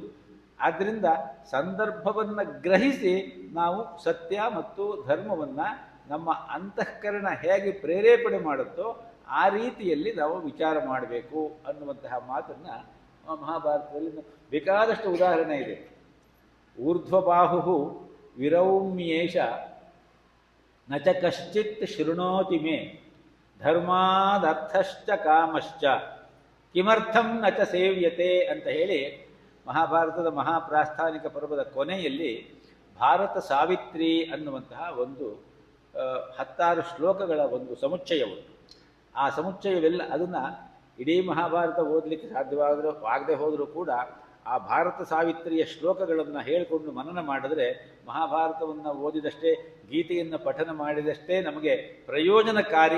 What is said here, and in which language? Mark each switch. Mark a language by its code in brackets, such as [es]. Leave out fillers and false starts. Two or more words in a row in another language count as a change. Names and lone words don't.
[kn] ಆದ್ದರಿಂದ ಸಂದರ್ಭವನ್ನು ಗ್ರಹಿಸಿ ನಾವು ಸತ್ಯ ಮತ್ತು ಧರ್ಮವನ್ನು ನಮ್ಮ ಅಂತಃಕರಣ ಹೇಗೆ ಪ್ರೇರೇಪಣೆ ಮಾಡುತ್ತೋ ಆ ರೀತಿಯಲ್ಲಿ ನಾವು ವಿಚಾರ ಮಾಡಬೇಕು ಅನ್ನುವಂತಹ ಮಾತನ್ನು ಮಹಾಭಾರತದಲ್ಲಿ ಬೇಕಾದಷ್ಟು ಉದಾಹರಣೆ ಇದೆ. [sa] ಊರ್ಧ್ವಬಾಹು ವಿರೌಮ್ಯೇಷ ನ ಚ ಕಶ್ಚಿತ್ ಶೃಣೋತಿ ಮೇ ಧರ್ಮಾದರ್ಥಶ್ಚ ಕಾಮಶ್ಚ ಕಿಮರ್ಥಂ ನ ಚ ಸೇವ್ಯತೆ [kn] ಅಂತ ಹೇಳಿ ಮಹಾಭಾರತದ ಮಹಾಪ್ರಾಸ್ಥಾನಿಕ ಪರ್ವದ ಕೊನೆಯಲ್ಲಿ ಭಾರತ ಸಾವಿತ್ರಿ ಅನ್ನುವಂತಹ ಒಂದು 16 ಶ್ಲೋಕಗಳ ಒಂದು ಸಮುಚ್ಚಯ ಉಂಟು. ಆ ಸಮುಚ್ಚಯವೆಲ್ಲ ಅದನ್ನು ಇಡೀ ಮಹಾಭಾರತ ಓದಲಿಕ್ಕೆ ಆಗದೆ ಹೋದರೂ ಕೂಡ ಆ ಭಾರತ ಸಾವಿತ್ರಿಯ ಶ್ಲೋಕಗಳನ್ನು ಹೇಳಿಕೊಂಡು ಮನನ ಮಾಡಿದ್ರೆ ಮಹಾಭಾರತವನ್ನು ಓದಿದಷ್ಟೇ, ಗೀತೆಯನ್ನು ಪಠನ ಮಾಡಿದಷ್ಟೇ ನಮಗೆ ಪ್ರಯೋಜನಕಾರಿ.